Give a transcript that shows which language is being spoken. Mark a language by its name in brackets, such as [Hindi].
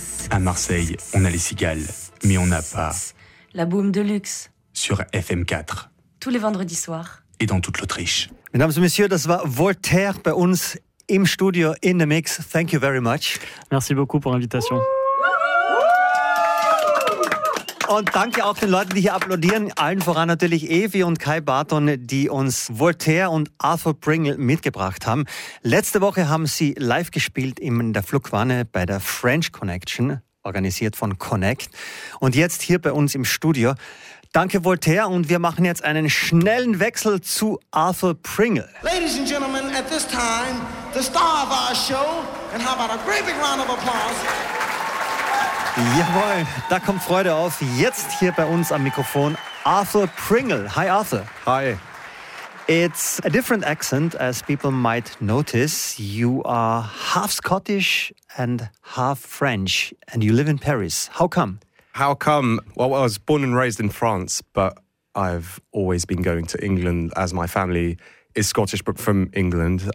[French] À Marseille, on a les cigales, mais on n'a pas... La boum de luxe. Sur FM4. Tous les vendredis soirs. Et dans toute l'Autriche. Mesdames et messieurs, [German] das war Voltaire bei uns im Studio [English] in the mix. Thank you very much. [French] Merci beaucoup pour l'invitation. [German] Und danke auch den Leuten, die hier applaudieren. Allen voran natürlich Evi und Kai Barton, die uns Voltaire und Arthur Pringle mitgebracht haben. Letzte Woche haben sie live gespielt in der Flugwanne bei der French Connection, organisiert von Connect. Und jetzt hier bei uns im Studio. Danke Voltaire und wir machen jetzt einen schnellen Wechsel zu Arthur Pringle. [English] Ladies and gentlemen, at this time, the star of our show. And how about a great big round of applause? [German] Jawohl, da kommt Freude auf. Jetzt hier bei uns am Mikrofon Arthur Pringle. [English] Hi Arthur. Hi. It's a different accent, as people might notice. You are half Scottish and half French, and you live in Paris. How come? How come? Well, I was born and raised in France, but I've always been going to England, as my family is Scottish, but from England.